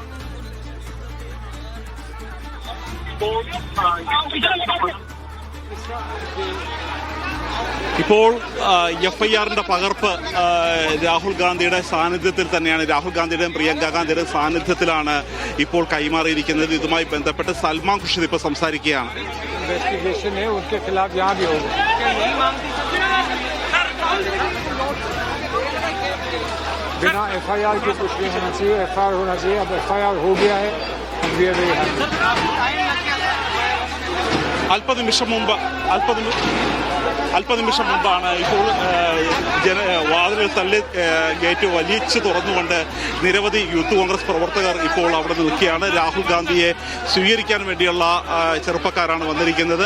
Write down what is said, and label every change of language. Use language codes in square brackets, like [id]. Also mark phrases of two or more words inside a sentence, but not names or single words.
[ml] ഇപ്പോൾ എഫ്ഐആറിന്റെ പകർപ്പ് രാഹുൽ ഗാന്ധിയുടെ സാന്നിധ്യത്തിൽ തന്നെയാണ്, രാഹുൽ ഗാന്ധിയുടെയും പ്രിയങ്ക ഗാന്ധിയുടെ സാന്നിധ്യത്തിലാണ് ഇപ്പോൾ കൈമാറിയിരിക്കുന്നത്. ഇതുമായി ബന്ധപ്പെട്ട് സൽമാൻ ഖുർഷിദ് ഇപ്പോൾ സംസാരിക്കുകയാണ്. [hi] बिना एफआईआर के कुछ नहीं होना चाहिए, एफआईआर होना चाहिए. अब एफआईआर हो गया है. [ml] അല്പനിമിഷം മുമ്പാണ് ഇപ്പോൾ വാതിലുകൾ തള്ളി ഗേറ്റ് വലിച്ചു തുറന്നുകൊണ്ട് നിരവധി യൂത്ത് കോൺഗ്രസ് പ്രവർത്തകർ ഇപ്പോൾ അവിടെ നിൽക്കുകയാണ്. രാഹുൽ ഗാന്ധിയെ സ്വീകരിക്കാൻ വേണ്ടിയുള്ള ചെറുപ്പക്കാരാണ് വന്നിരിക്കുന്നത്.